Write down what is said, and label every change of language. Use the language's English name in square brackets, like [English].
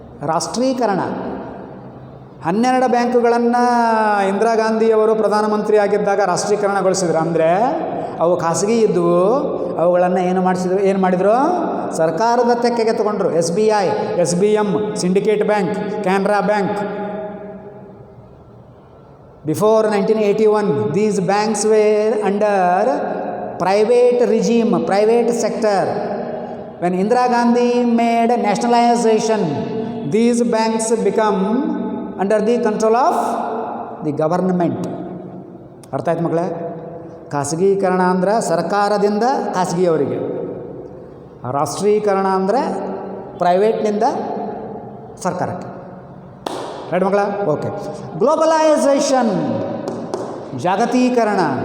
[Kannada] ರಾಷ್ಟ್ರೀಕರಣ. 12 ಬ್ಯಾಂಕುಗಳನ್ನು ಇಂದಿರಾ ಗಾಂಧಿಯವರು ಪ್ರಧಾನಮಂತ್ರಿ ಆಗಿದ್ದಾಗ ರಾಷ್ಟ್ರೀಕರಣಗೊಳಿಸಿದ್ರು. ಅಂದರೆ ಅವು ಖಾಸಗಿ ಇದ್ದವು, ಅವುಗಳನ್ನು ಏನು ಮಾಡಿದರು ಸರ್ಕಾರದ ತೆಕ್ಕೆಗೆ ತಗೊಂಡ್ರು. SBI, SBM, syndicate bank, Canara bank. [English] Before 1981, these banks were under private regime, private sector. When Indira Gandhi made nationalization, these banks become under the control of the government. [Kannada] ಅರ್ಥ ಆಯ್ತು ಮಕ್ಕಳೇ? ಖಾಸಗೀಕರಣ ಅಂದರೆ ಸರ್ಕಾರದಿಂದ ಖಾಸಗಿಯವರಿಗೆ, ರಾಷ್ಟ್ರೀಕರಣ ಅಂದರೆ ಪ್ರೈವೇಟ್ನಿಂದ ಸರ್ಕಾರಕ್ಕೆ. ರೈಟ್ ಮಕ್ಕಳ? ಓಕೆ. ಗ್ಲೋಬಲೈಸೇಷನ್, ಜಾಗತೀಕರಣ.